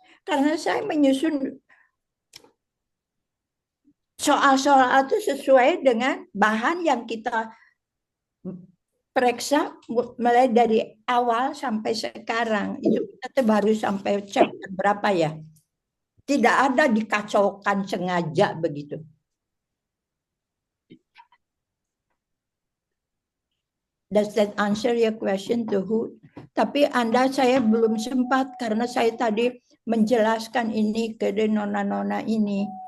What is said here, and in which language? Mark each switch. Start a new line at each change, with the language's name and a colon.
Indonesian: Karena saya menyusun soal-soal itu sesuai dengan bahan yang kita periksa mulai dari awal sampai sekarang. Itu kita baru sampai chapter berapa ya? Tidak ada dikacaukan sengaja begitu.
English: Does that answer your question to who?
Indonesian: Tapi saya belum sempat karena saya tadi menjelaskan ini ke nona-nona ini.